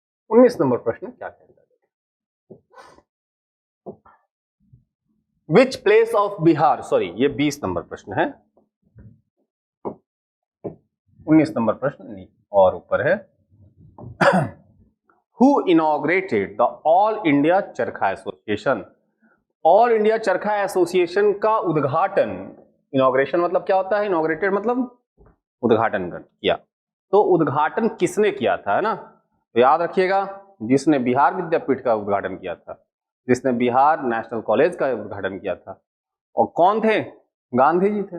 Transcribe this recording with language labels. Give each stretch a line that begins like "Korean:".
Hindi: 19 number प्रश्न क्या कहता है?
English: which place of Bihar,
Hindi: sorry ये 20 नंबर प्रश्न है, 19 नंबर प्रश्न नहीं और ऊपर है।
English: Who inaugurated the All India Charkha association?
Hindi: ऑल इंडिया चरखा एसोसिएशन का उद्घाटन, इनॉग्रेशन मतलब क्या होता है? इनॉग्रेटेड मतलब उद्घाटन किया। तो उद्घाटन किसने किया था, है ना। तो याद रखिएगा, जिसने बिहार विद्यापीठ का उद्घाटन किया था, जिसने बिहार नेशनल कॉलेज का उद्घाटन किया था, और कौन थे? गांधी जी थे।